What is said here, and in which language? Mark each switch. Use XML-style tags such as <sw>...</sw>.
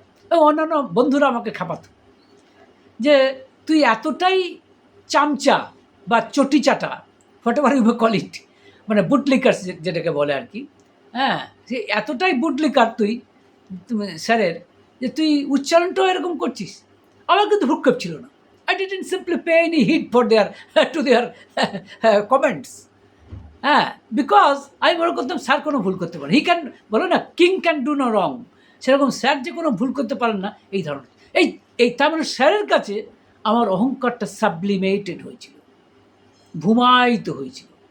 <bn>এবং অন্যান্য বন্ধুরা আমাকে খাপাত যে তুই এতটাই চামচা বা চটিচাটা,</bn> <en>whatever you call it,</en> <bn>মানে বুটলিকার যেটাকে বলে আর কি, হ্যাঁ, সে এতটাই বুটলিকার তুই স্যারের, যে তুই উচ্চারণটাও এরকম করছিস। আমার কিন্তু ভ্রুক্ষেপ ছিল না।</bn> <en>I didn't simply pay any heed to their comments.</en> <bn>হ্যাঁ, বিকজ আমি মনে করতাম স্যার কোনো ভুল করতে পারেন,</bn> <en>he can,</en> <bn>বলো না</bn> <en>king can do no wrong,</en> <bn>সেরকম স্যার যে কোনো ভুল করতে পারেন না এই ধরনের। এই এই তার মানে স্যারের কাছে আমার অহংকারটা সাবলিমেটেড হয়েছিল, ভূমায়িত হয়েছিল।</bn>